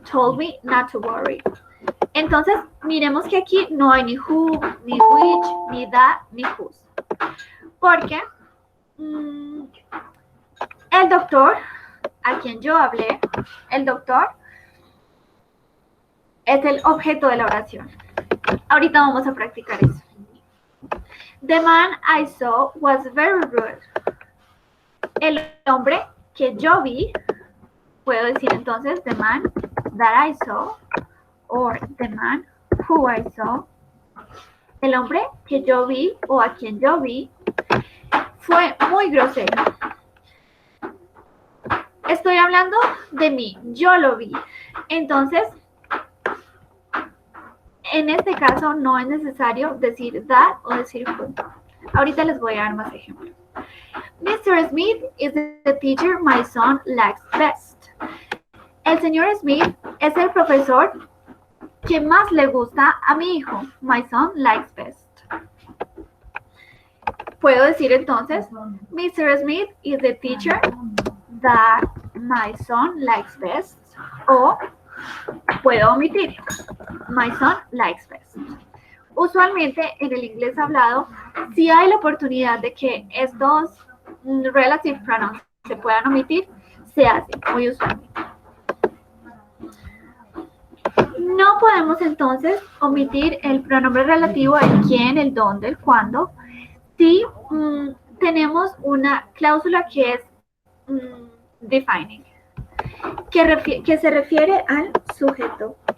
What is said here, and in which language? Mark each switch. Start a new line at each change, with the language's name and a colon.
Spanish: Told me not to worry. Entonces, miremos que aquí no hay ni who, ni which, ni that, ni whose. Porque el doctor, a quien yo hablé, el doctor es el objeto de la oración. Ahorita vamos a practicar eso.
English: The man I saw was very rude. El hombre que yo vi, puedo decir entonces the man that I saw or the man who I saw.
Spanish: El hombre que yo vi o a quien yo vi fue muy grosero. Estoy hablando de mí, yo lo vi. Entonces, en este caso no es necesario decir that o decir who. Ahorita les voy a dar más ejemplos.
English: Mr. Smith is the teacher my son likes best.
Spanish: El señor Smith es el profesor que más le gusta a mi hijo.
English: My son likes best.
Spanish: Puedo decir entonces, Mr.
English: Smith is the teacher that my son likes best. O puedo omitir, my son likes best.
Spanish: Usualmente en el inglés hablado, si hay la oportunidad de que estos relative pronouns se puedan omitir, se hace muy usualmente. No podemos entonces omitir el pronombre relativo, el quién, el dónde, el cuándo, si tenemos una cláusula que es defining, que se refiere al sujeto.